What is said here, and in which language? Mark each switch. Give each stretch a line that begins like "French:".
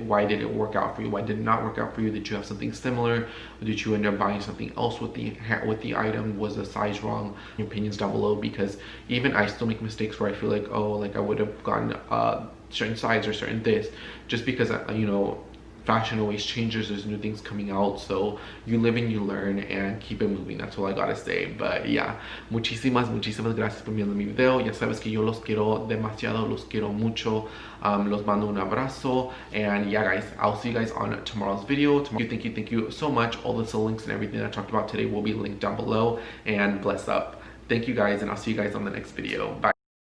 English: Why did it work out for you? Why did it not work out for you? Did you have something similar, or did you end up buying something else with the item? Was the size wrong? Your opinions down below, because even I still make mistakes where I feel like, oh, like I would have gotten certain size or certain this, just because you know, fashion always changes. There's new things coming out, so you live and you learn, and keep it moving. That's all I gotta say. But yeah,
Spanish: muchísimas gracias por viendo mi video. Ya sabes que yo los quiero demasiado, los quiero mucho. Los mando un abrazo,
English: and yeah, guys, I'll see you guys on tomorrow's video. Thank you so much. All the links and everything that I talked about today will be linked down below, and bless up. Thank you guys, and I'll see you guys on the next video. Bye.